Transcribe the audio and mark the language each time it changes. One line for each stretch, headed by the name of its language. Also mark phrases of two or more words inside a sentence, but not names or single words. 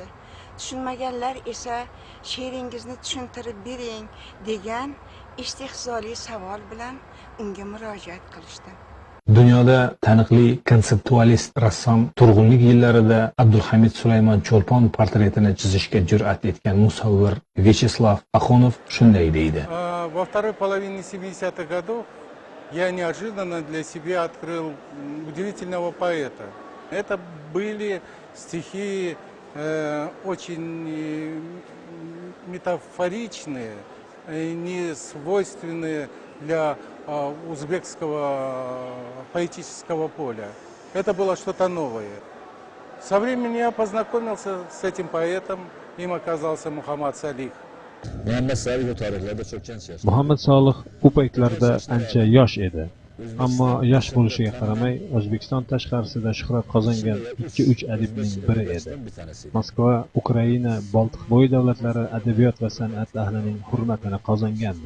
Uzbek: Tushunmaganlar esa she'ringizni tushuntirib bering degan istehzoli savol bilan unga murojaat qilishdi. Dunyoda taniqli konseptualist rassom turg'unlik yillarida Abdulhamid Sulaymon Cho'lpon portretini chizishga jur'at etgan musavvir Vyacheslav Axunov shunday deydi.
Russian: Во второй половине 70-х годов я неожиданно для себя открыл удивительного поэта. Это были стихи очень метафоричные, не свойственные для узбекского поэтического поля. Это было что-то новое. Со временем я познакомился с этим поэтом, им оказался Мухаммад Салих.
Uzbek: Muhammad Solih u paytlarda ancha yosh edi. Ammo yosh bo'lishiga qaramay, O'zbekiston tashqarisida shuhrat qozongan 2-3 adibning biri edi. Moskva, Ukraina, Boltiqbo'yi davlatlari adabiyot va san'at ahlining hurmatini qozongandi.